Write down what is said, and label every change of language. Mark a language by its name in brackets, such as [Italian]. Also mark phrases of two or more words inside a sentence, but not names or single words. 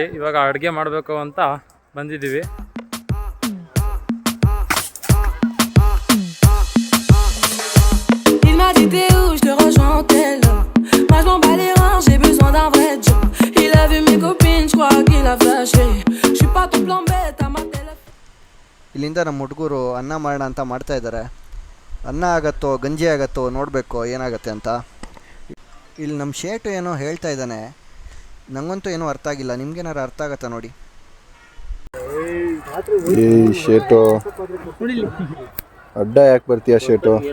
[Kannada] ಇವಾಗ ಅಡುಗೆ ಮಾಡಬೇಕು ಅಂತ ಬಂದಿದ್ದೀವಿ. [French] Il m'a dit t'es où, je te rejoins au tel. Moi je m'en bats les reins, j'ai besoin d'un vrai job. Il a vu mes copines, je crois qu'il a flashé. Je suis pas ton plan bête à ma télé. [Kannada] ಇಲ್ಲಿಂದ ನಮ್ಮ ಹುಡುಗರು ಅನ್ನ ಮಾಡೋಣ ಅಂತ ಮಾಡ್ತಾ ಇದ್ದಾರೆ. ಅನ್ನ ಆಗತ್ತೋ ಗಂಜಿ ಆಗತ್ತೋ ನೋಡಬೇಕು ಏನಾಗುತ್ತೆ ಅಂತ. ಇಲ್ಲಿ ನಮ್ಮ ಶೇಟು ಏನೋ ಹೇಳ್ತಾ ಇದ್ದಾನೆ, ನನಗಂತೂ ಏನೂ ಅರ್ಥ ಆಗಿಲ್ಲ. ನಿಮ್ಗೇನಾರು ಅರ್ಥ ಆಗತ್ತಾ ನೋಡಿ. ಶೇಟು ಅಡ್ಡ ಯಾಕೆ ಬರ್ತೀಯ ಶೇಟು?